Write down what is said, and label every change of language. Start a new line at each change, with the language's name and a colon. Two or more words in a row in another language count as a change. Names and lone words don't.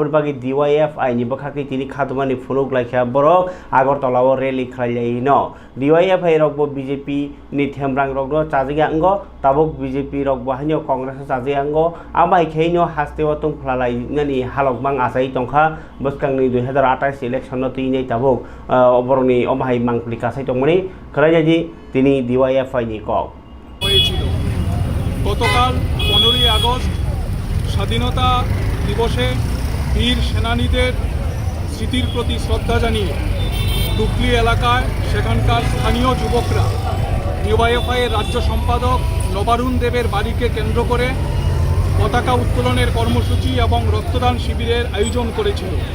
Kok Borok: bagi DYFI ni bakhaki tini khadumani phuruk raikha borok Agartala o rally khlaiyai no DYFI rok bo BJP ni themrang rok no chajiga ango tabuk BJP rok bahino Congress chajiga ango abai kheino haste o tung phlalai ngani halok bang asai tongkha boskangni 2028 election no tinei tabuk oboroni omahai mangpli kasai tongmani khalaiji tini DYFI ni kok
Bangla: হয়েছিল। গতকাল 15ই আগস্ট স্বাধীনতা দিবসে বীর সেনানীদের স্মৃতির প্রতি শ্রদ্ধা জানিয়ে টুকলি এলাকায় সেখানকার স্থানীয় যুবকরা DYFI এর রাজ্য সম্পাদক নবারুণ দেবের বাড়িকে কেন্দ্র করে পতাকা উত্তোলনের কর্মসূচি এবং রক্তদান শিবিরের আয়োজন করেছিল।